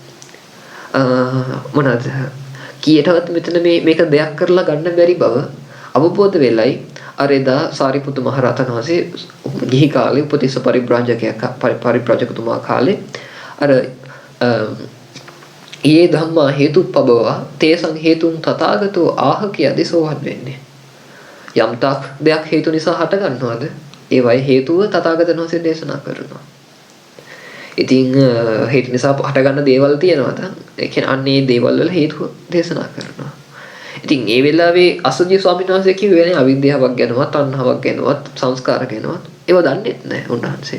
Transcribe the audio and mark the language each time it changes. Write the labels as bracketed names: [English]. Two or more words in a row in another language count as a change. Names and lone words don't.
[Sinhala] මොනවාද? කීයටවත් මෙතන මේක දෙයක් කරලා ගන්න බැරි බව අවබෝධ වෙලයි අර එදා සාරිපුත්තු මහ රහතන් වහන්සේ ගිහි කාලේ උපතිස්ස පරිබ්‍රාජකතුමා කාලේ අර [Pali] යේ ධම්මා හේතුප්පබවා තේසං හේතුන් තථාගතෝ ආහ [Sinhala] කියදී සෝවන් වෙන්නේ. යම් තාක් දෙයක් හේතු නිසා හට ගන්නවද? ඒවයි හේතුව තථාගතයන් වහන්සේ දේශනා කරනවා. ඉතින් හේතු නිසා හට ගන්න දේවල් තියෙනවද? ඒ කියන්නේ අන්නේ දේවල් වල හේතුව දේශනා කරනවා. ඉතින් ඒ වෙලාවේ අසුජි ස්වාමීන් වහන්සේ කිව්වේ අවිද්‍යාවක් ගැනවත් තණ්හාවක් ගැනවත් සංස්කාර ගැනවත් ඒව දන්නේ නැහැ උන්වහන්සේ.